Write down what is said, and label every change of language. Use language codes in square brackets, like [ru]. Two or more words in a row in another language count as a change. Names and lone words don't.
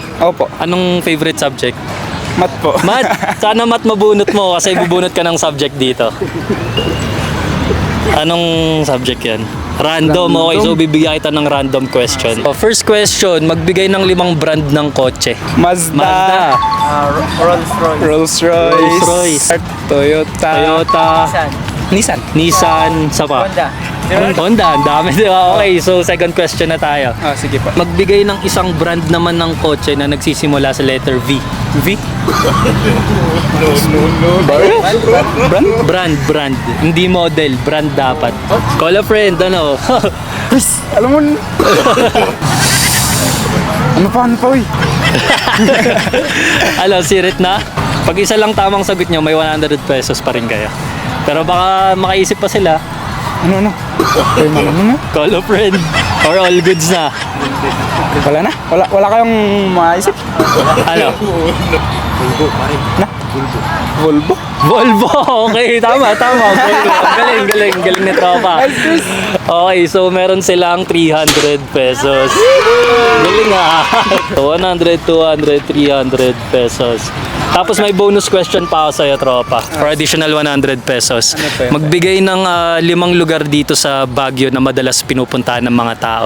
[tl] Opo. Anong favorite subject? Mat po. Math. Sana math mabunot mo kasi bubunot ka ng subject dito. Anong subject yan? Random. [en] Okay, so [tl] bibigyan kita ng [en] random question. So, first question, [tl] magbigay ng 5 brand ng kotse. Mazda. Rolls-Royce. Rolls-Royce. Toyota. Toyota. Nissan. Nissan. Sa pa? Honda. Ang dami, di ba? [en] Okay, so second question [tl] na tayo. Sige po. Magbigay ng isang brand naman ng kotse na nagsisimula sa letter V. V. Brand. Hindi model. Brand dapat. [en] Call a friend, [tl] ano? Chris, alam mo. Ano pa, uy? Alam, sirit na? Pag isa lang tamang sagot nyo, may 100 pesos pa rin kayo. Pero baka makaisip pa sila. Ano? [en] Call a friend. Or all goods na. [tl] Wala na? Wala kayong maisip? Ano? Volvo. Volvo. Okay, tama. Volvo. Galing ni Tropa. [en] Okay, so [tl] meron silang 300 pesos. Galing ah. 100, 200, 300 pesos. Tapos may [en] bonus question [tl] pa ako sa'yo, Tropa. [en] For additional 100 pesos. [tl] Magbigay ng 5 lugar dito sa Baguio na madalas pinupuntahan ng mga tao.